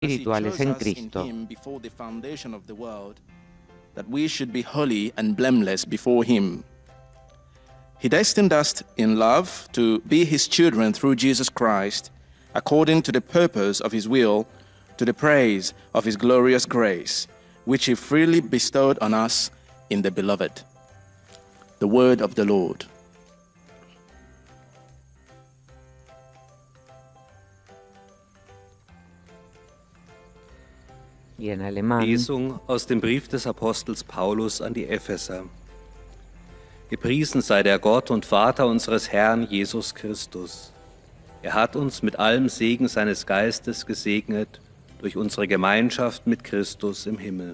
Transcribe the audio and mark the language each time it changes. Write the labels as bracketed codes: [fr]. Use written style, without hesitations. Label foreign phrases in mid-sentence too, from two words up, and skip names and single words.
[es] espirituales en Cristo. [en] That we should be holy and blameless before him. He destined us in love to be his children through Jesus Christ, according to the purpose of his will, to the praise of his glorious grace, which he freely bestowed on us in the Beloved. The word of the Lord. [es] En alemán. [de] Lesung aus dem Brief des Apostels Paulus an die Epheser. Gepriesen sei der Gott und Vater unseres Herrn Jesus Christus. Er hat uns mit allem Segen seines Geistes gesegnet durch unsere Gemeinschaft mit Christus im Himmel.